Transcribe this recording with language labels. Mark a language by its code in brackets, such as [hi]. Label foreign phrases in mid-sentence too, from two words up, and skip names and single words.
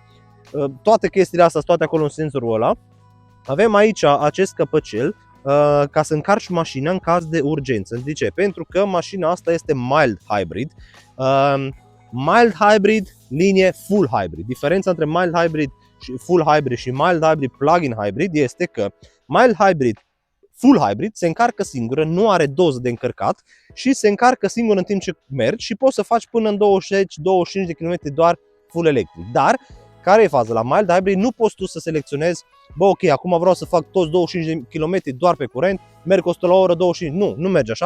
[ro] Toate chestiile astea, toate acolo în senzorul ăla. Avem aici acest căpăcel ca să încarci mașina în caz de urgență. De ce? Pentru că mașina asta este [en] mild hybrid. Mild hybrid, [ro] linie [en] full hybrid. [ro] Diferența între [en] mild hybrid [ro] și [en] full hybrid [ro] și [en] mild hybrid plug-in hybrid [ro] este că [en] mild hybrid, full hybrid, [ro] se încarcă singură, nu are doză de încărcat și se încarcă singur în timp ce mergi și poți să faci până în 20-25 de km doar [en] full electric. [ro] Dar care e faza? La [en] mild hybrid [ro] nu poți tu să selecționezi, bă, ok, acum vreau să fac toți 25 de km doar pe curent, merg 100 la oră, 25, nu merge așa.